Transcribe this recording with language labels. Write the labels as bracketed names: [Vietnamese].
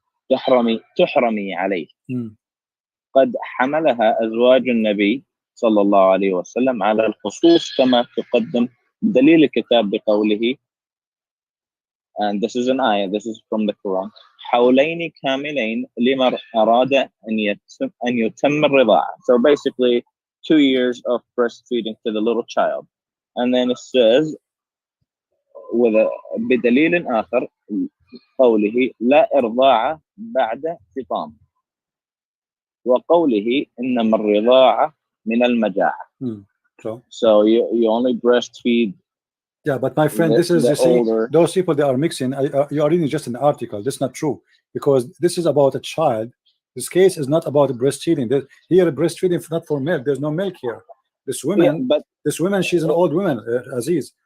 [Arabic] تحرمي عليه قد حملها أزواج النبي صلى الله عليه وسلم على الخصوص كما تقدم دليل الكتاب بقوله, [English] and this is an ayah, this is from the Quran, [Arabic] حولين كاملين لمن أراد أن يتم الرضاعة. [English] So basically 2 years of breastfeeding to the little child. And then it says with [Arabic] بدليل آخر قوله لا إرضاع بعد فطام وقوله إنما الرضاعة من المجاعة. [English] So you only breastfeed. Yeah, but my friend, this is, you see, those people, they are mixing. You are reading just an article. That's not true, because this is about a child. This case is not about breastfeeding. Here, breastfeeding is not for milk. There's no milk here. This woman, this woman, she's an old woman, Aziz.